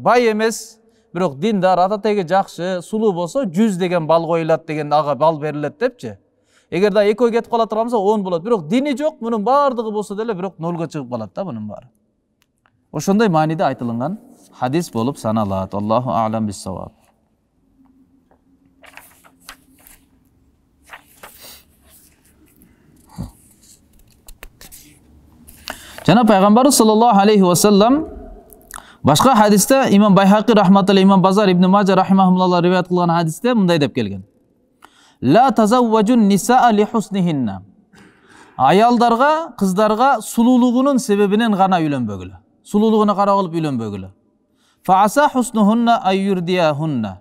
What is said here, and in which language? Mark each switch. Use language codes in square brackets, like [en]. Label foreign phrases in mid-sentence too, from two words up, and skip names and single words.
[ky] Бай эмес, бирок диндар, ата теги жакшы, сулуу болсо 100 деген бал коюлат деген ага бал берилет депчи. Эгерде экөө кетип кала турган болсо 10 болот. Бирок дини жок, мунун баардыгы болсо деле бирок 0га чыгып калат да мунун баары. Ошондой мааниде айтылган хадис болуп саналат. [ar] الله أعلم بالصواب. [ky] Жана пайгамбар [ar] صلى الله عليه وسلم [ky] башка хадисте имам Байхақи рахматуллахи, имам Базар ибн Мажа рахимахумуллах риваят кылган хадисте мындай деп келген. [ar] لا تزوجوا النساء لحسنهن. [ky] Аялдарга, кыздарга сулуулугунун себебинен гана үйлөнбөгүлө. Сулуулугуна карап алып үйлөнбөгүлө. [ar] فعسى حسنهن أن يرديهن.